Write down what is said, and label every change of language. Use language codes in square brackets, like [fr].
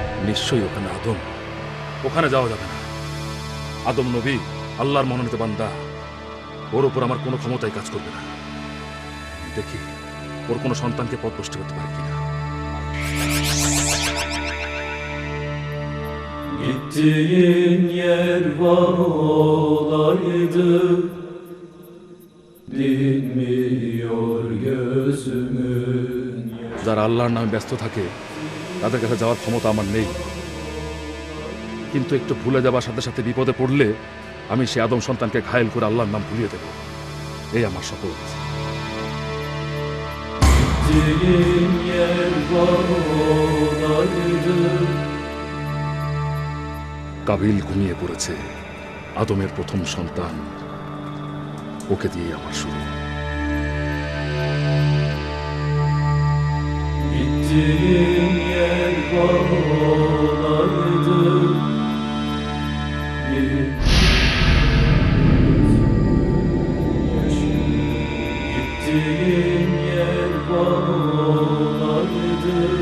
[bn] নিশ্চয়ই ওখানে আদম, ওখানে যাওয়া যাবে না। আদম নবী আল্লাহর মনোনীত বান্দা, ওর উপর আমার কোনো ক্ষমতাই কাজ করবে না। দেখি ওর কোনো সন্তানকে পথভ্রষ্ট করতে পারে কিনা। [tr] Gittiğin yer var olaydı, dinmiyor gözümün yaşı. [bn] যারা আল্লাহর নামে ব্যস্ত থাকে তাদের কাছে যাওয়ার ক্ষমতা আমার নেই, কিন্তু একটু ভুলে যাবার সাথে সাথে বিপদে পড়লে আমি সে আদম সন্তানকে ঘায়েল করে আল্লাহর নাম ভুলিয়ে দেব, এই আমার শপথ। [tr] Gittiğin yer var olaydı. [bn] Kabil ঘুমিয়ে পড়েছে, আদমের প্রথম সন্তান, ওকে দিয়ে আমার শুরু। [tr] Gittiğin yer var olaydı, gittiğin yer var olaydı.